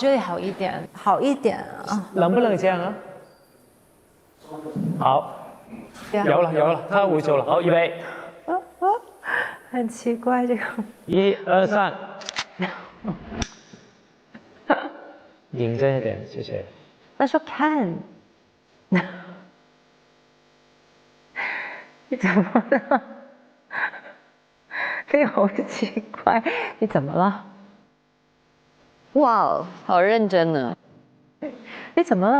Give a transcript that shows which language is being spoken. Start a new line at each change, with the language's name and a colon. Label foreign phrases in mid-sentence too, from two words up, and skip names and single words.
Chinese: 哦，這裡好一點，好一點啊。能不能這樣啊？好。有了，他會做了。好，預備。很奇怪這個。 1、2、3。認真一點，謝謝。他說看。你怎麼了？你好奇怪，你怎麼了？哇，好認真啊！你怎麼了？